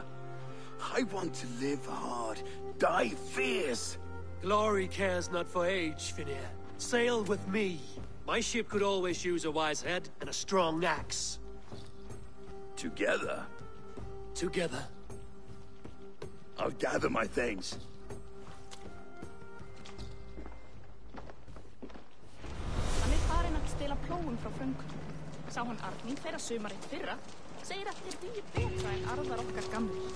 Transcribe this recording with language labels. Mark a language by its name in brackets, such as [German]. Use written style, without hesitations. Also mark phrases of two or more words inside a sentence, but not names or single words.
[English] I want to live hard, die fierce. Glory cares not for age, Finir. Sail with me. My ship could always use a wise head and a strong axe. Together? Together. I'll gather my things. [Icelandic] Hann farinn að stela plógum frá fröngum. Sá hann Arning þeirra sumarið fyrra. Segir að þeir dugi betra en arðar okkar gamlir.